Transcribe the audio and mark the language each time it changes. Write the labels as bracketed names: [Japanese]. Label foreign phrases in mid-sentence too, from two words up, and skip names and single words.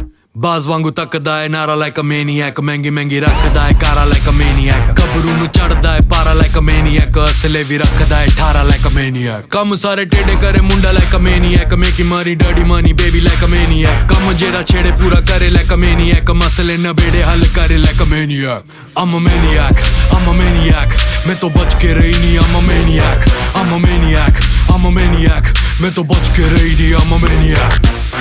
[Punjabi] ਬਾਜ਼ ਵਾਂਗੂ ਤੱਕਦਾ ਏ ਨਾਰਾ [English] like a maniac [Punjabi] ਮਹਿੰਗੀ ਮਹਿੰਗੀ ਰੱਖਦਾ ਏ ਕਾਰਾ [English] like a maniac [Punjabi] ਕਬਰੂ ਨੂੰ ਚੜਦਾ ਏ ਪਾਰਾ [English] like a maniac [Punjabi] ਅਸਲੇ ਵੀ ਰੱਖਦਾ ਏ 18 [English] like a maniac [Punjabi] ਕੰਮ ਸਾਰੇ ਟੇਡੇ ਕਰੇ ਮੁੰਡਾ [English] like a maniac [Punjabi] ਮੇਕੀ ਮਾਰੀ [English] dirty money baby like a maniac [Punjabi] ਕੰਮ ਜਿਹੜਾ ਛੇੜੇ ਪੂਰਾ ਕਰੇ [English] like a maniac [Punjabi] ਮਸਲੇ ਨਬੇੜੇ ਹੱਲ ਕਰੇ [English] like a maniac I'm a maniac, I'm a maniac [Punjabi] ਮੈਂ ਤੋਂ ਬਚ ਕੇ ਰਹੀ ਨਹੀਂ [English] I'm a maniac, I'm a maniac, I'm a maniac [Punjabi] ਮੈਂ ਤੋਂ ਬਚ ਕੇ ਰਹੀ ਨਹੀਂ [English] I'm a maniac